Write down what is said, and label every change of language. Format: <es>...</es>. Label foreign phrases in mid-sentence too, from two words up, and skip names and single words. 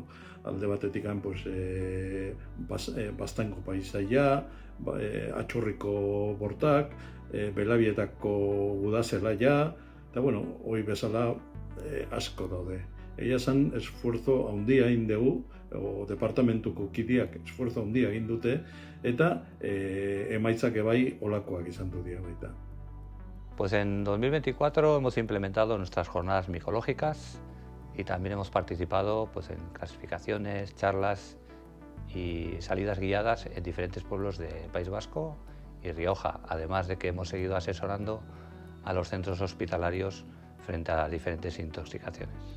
<eu>Alde batetik Baztango paisaia, Atxurriko bortak, Belabietako udazelaia, eta hori bezala asko daude. Egia esan,</eu> <es>esfuerzo handia</es> <eu>egin dugu, departamentuko kideak esfuerzo handia egin dute, eta emaitzak bai olakoak izan du dira baita.</eu> <es>Pues en 2024 hemos implementado nuestras jornadas micológicas y también hemos participado en clasificaciones, charlas y salidas guiadas en diferentes pueblos de País Vasco y Rioja, además de que hemos seguido asesorando a los centros hospitalarios frente a diferentes intoxicaciones.</es>